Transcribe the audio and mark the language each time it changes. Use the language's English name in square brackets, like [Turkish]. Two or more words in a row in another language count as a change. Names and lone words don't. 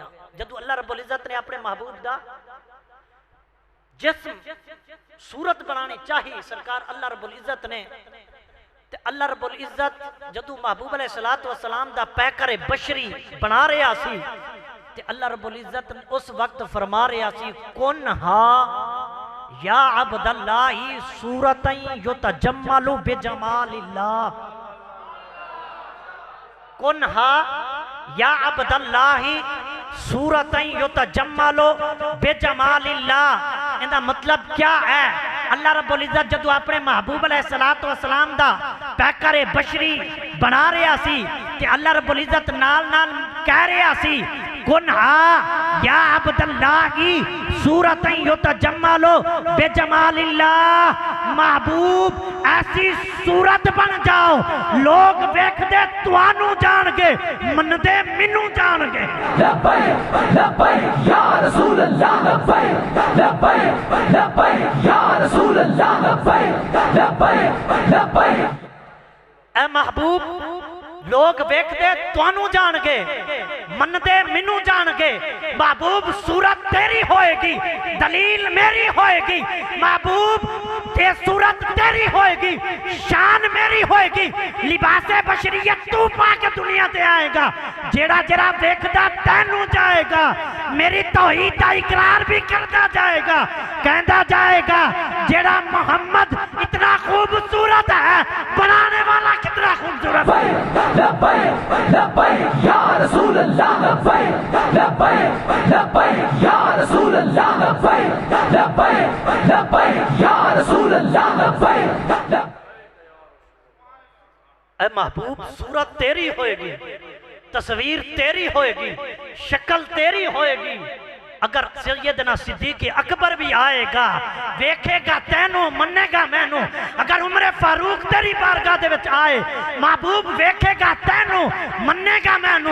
[Punjabi] ਜਦੋਂ ਅੱਲਾਹ ਰੱਬੁਲ ਇੱਜ਼ਤ ਨੇ ਆਪਣੇ ਮਹਿਬੂਬ ਦਾ ਜਿਸਮ ਸੂਰਤ ਬਣਾਉਣੀ ਚਾਹੀਏ ਸਰਕਾਰ ਅੱਲਾਹ ਰੱਬੁਲ ਇੱਜ਼ਤ ਨੇ, ਤੇ ਅੱਲਾਹ ਰੱਬੁਲ ਇੱਜ਼ਤ ਜਦੋਂ ਮਹਿਬੂਬ [Arabic] عليه الصلاة والسلام [Punjabi] ਦਾ ਪੈਕਰ ਬਸ਼ਰੀ ਬਣਾ ਰਿਹਾ ਸੀ, ਤੇ ਅੱਲਾਹ ਰੱਬੁਲ ਇੱਜ਼ਤ ਉਸ ਵਕਤ ਫ਼ਰਮਾ ਰਿਹਾ ਸੀ [Arabic] كن ها يا عبد الله صورةً يتجمل بجمال الله. كن ها يا عبد الله صورةً يتجمل بجمال الله. [Urdu] ان کا مطلب کیا ہے? [Punjabi] ਅੱਲਾਹ ਰੱਬੁਲ ਇੱਜ਼ਤ ਜਦੋਂ ਆਪਣੇ ਮਹਿਬੂਬ [Arabic] عليه الصلاة والسلام [Punjabi] ਦਾ ਪੈਕਰ ਬਸ਼ਰੀ ਬਣਾ ਰਿਹਾ ਸੀ, ਤੇ ਅੱਲਾਹ ਰੱਬੁਲ ਇੱਜ਼ਤ ਨਾਲ ਨਾਲ ਕਹਿ ਰਿਹਾ ਸੀ [Arabic] كن ها يا عبد الله صورةً يتجمل بجمال الله. [Punjabi] ਮਹਿਬੂਬ ਐਸੀ ਸੂਰਤ ਬਣ ਜਾਓ ਲੋਕ ਵੇਖਦੇ ਤੁਹਾਨੂੰ ਜਾਣਗੇ, ਮੰਨਦੇ ਮੈਨੂੰ ਜਾਣਗੇ। [Arabic] لبيك لبيك يا رسول الله، لبيك لبيك لبيك يا رسول الله، لبيك لبيك لبيك. [Punjabi] ਐ ਮਹਿਬੂਬ ਲੋਕ ਵੇਖਦੇ ਤੁਹਾਨੂੰ ਜਾਣਗੇ, ਮੰਨਦੇ ਮੈਨੂੰ ਜਾਣਗੇ। ਮਹਿਬੂਬ ਸੂਰਤ ਤੇਰੀ ਹੋਏਗੀ, ਦਲੀਲ ਮੇਰੀ ਹੋਏਗੀ। ਮਹਿਬੂਬ ਯੇ ਸੂਰਤ ਤੇਰੀ ਹੋਏਗੀ, ਸ਼ਾਨ ਮੇਰੀ ਹੋਏਗੀ, ਲਿਬਾਸੇ ਬਸ਼ਰੀਅਤ ਤੂੰ ਪਾ ਕੇ ਦੁਨੀਆ ਤੇ ਆਏਗਾ, ਜਿਹੜਾ ਜਿਹੜਾ ਦੇਖਦਾ ਤੈਨੂੰ ਜਾਏਗਾ, ਮੇਰੀ ਤੌਹੀਦ ਦਾ ਇਕਰਾਰ ਭੀ ਕਰਤਾ ਜਾਏਗਾ, ਕਹਿਤਾ ਜਾਏਗਾ ਜਿਹੜਾ [Urdu] محمد اتنا خوبصورت ہے، بنانے والا کتنا خوبصورت ہے. [Arabic] لبيك لبيك يا رسول الله، لبيك لبيك لبيك يا رسول الله، لبيك لبيك لبيك يا رسول الله، لبيك. [Punjabi] ਐ ਮਹਿਬੂਬ ਸੂਰਤ ਤੇਰੀ ਹੋਏਗੀ, ਤਸਵੀਰ ਤੇਰੀ ਹੋਏਗੀ, ਸ਼ਕਲ ਤੇਰੀ ਹੋਏਗੀ। ਅਗਰ ਸੱਯਦਨਾ ਸਿੱਦੀਕ ਅਕਬਰ ਭੀ ਆਏਗਾ, ਦੇਖੇਗਾ ਤੈਨੂੰ, ਮੰਨੇਗਾ ਮੈਨੂੰ। ਅਗਰ ਉਮਰ ਫ਼ਾਰੂਕ ਤੇਰੀ ਬਾਰਗਾਹ ਦੇ ਵਿਚ ਆਏ, ਮਹਿਬੂਬ ਦੇਖੇਗਾ ਤੈਨੂੰ, ਮੰਨੇਗਾ ਮੈਨੂੰ।